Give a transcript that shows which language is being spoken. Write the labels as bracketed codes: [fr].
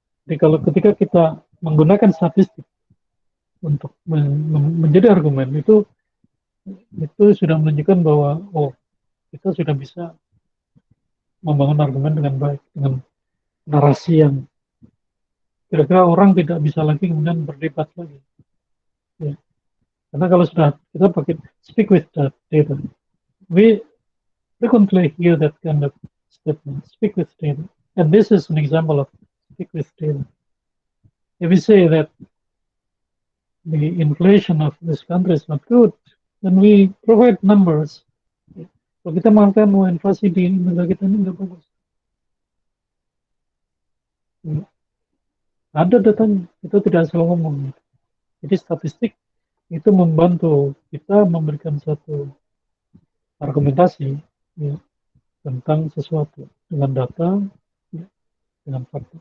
[id] Jadi kalau ketika kita menggunakan statistik untuk menjadi argumen, itu sudah menunjukkan bahwa kita sudah bisa membangun argumen dengan baik, dengan narasi yang kira-kira orang tidak bisa lagi kemudian berdebat lagi. Ya. Karena kalau sudah kita pakai [en] speak with the data, we frequently hear that kind of statement, speak with data. And this is an example of speak with data. If we say that the inflation of this country is not good, then we provide numbers. [id] Kalau kita mengatakan inflasi di negara kita ini nggak bagus, ada datanya, itu tidak selalu ngomong. Jadi statistik itu membantu kita memberikan satu argumentasi, ya, tentang sesuatu dengan data, ya, dengan fakta.